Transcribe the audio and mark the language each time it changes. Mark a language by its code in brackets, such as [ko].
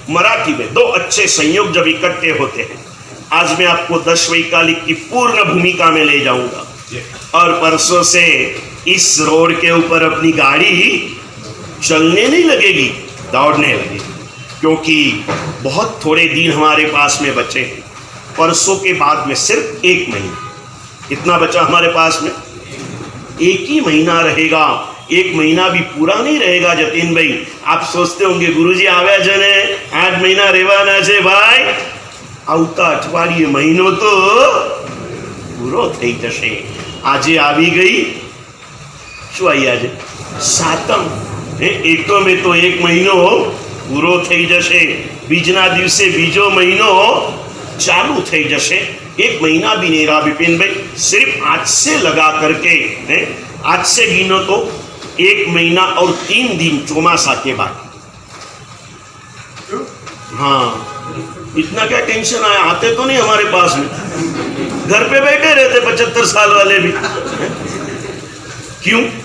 [hi] मराठी में दो अच्छे संयोग जब इकट्ठे होते हैं, आज मैं आपको 10 वैकालिक की पूर्ण भूमिका में ले जाऊंगा, और परसों से इस रोड के ऊपर अपनी गाड़ी चलने नहीं लगेगी, दौड़ने लगेगी, क्योंकि बहुत थोड़े दिन हमारे पास में बचे हैं। परसों के बाद में सिर्फ 1 महीना इतना बचा हमारे पास में, 1 ही महीना रहेगा। 1 महीना भी पूरा नहीं रहेगा जतीन भाई। आप सोचते होंगे गुरुजी [gu] आव्या जने 8 महीना રહેવાના છે ભાઈ, આવતા અઠવાડિયે મહિનો તો પૂરો થઈ જશે। આજે આવી ગઈ, શું આવી આજે? સાતમ। એકો में तो 1 મહિનો પૂરો થઈ જશે, બીજના દિવસે બીજો મહિનો चालू થઈ જશે। [hi] 1 महीना भी नहीं रहा विपिन भाई, सिर्फ आज से लगा करके, आज से गिनो तो 1 महीना और 3 दिन चौमासा के बाद। हाँ, इतना क्या टेंशन आया? आते तो नहीं हमारे पास में, घर पे बैठे रहते 75 साल वाले भी। क्यों?